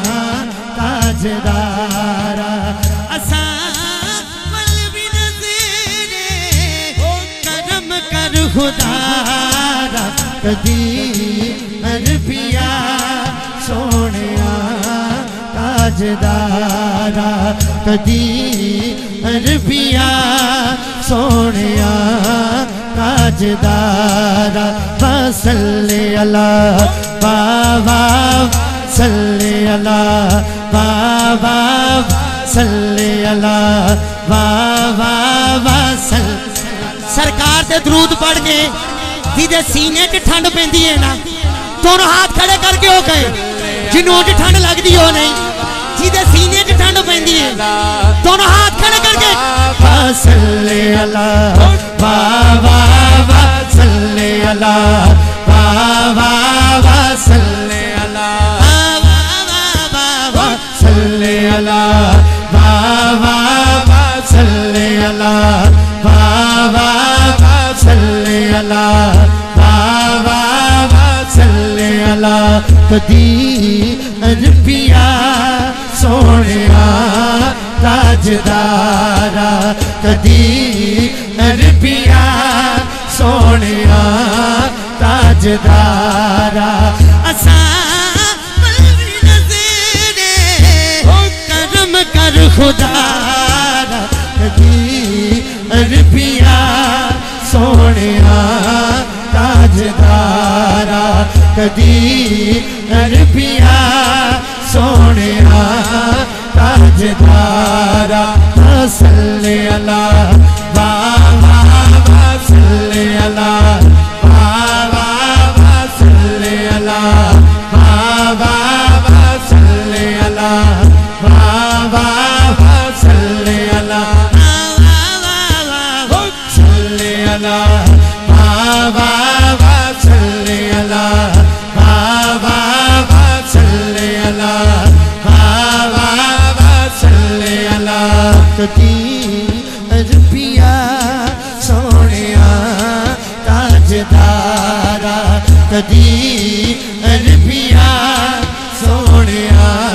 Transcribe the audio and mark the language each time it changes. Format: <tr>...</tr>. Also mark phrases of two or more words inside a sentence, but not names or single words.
<pa>تاجدارا اسا ول بھی نظرے کرم کر خدارا کدی عربیا سونیا تاجدارا کدی عربیا سونیا</pa> <ar>ताजदारा صلي على بابا صلي على بابا صلي على بابا</ar> <pa>سرکار تے درود پڑھ کے جدے سینے چ ٹھنڈ پیندی ہے نا دونوں ہاتھ کھڑے کر کے ہو گئے جنہوں چ ٹھنڈ لگتی ہو نہیں جدے سینے چ ٹھنڈ پیندی ہے دونوں ہاتھ کھڑے کرکے</pa> <ar>صلي على بابا صلي على بابا صلي على بابا صلي على بابا صلي على بابا صلي على بابا صلي على</ar> <pa>کدی عربیا سونیا تاجدارا کدی عربیا سونیا تاجدارا اسا ول بھی نظرے کرم کر خدارا کدی عربیا سونیا تاجدارا کدی عربیا سونیا تاجدارا</pa> <ar>صلي على بابا صلي على بابا صلي على بابا صلي على بابا صلي على صلي على بابا صلي على بابا صلي على بابا صلي على</ar> <pa>کدی عربیا سونیا تاجدارا کدی عربیا سونیا</pa>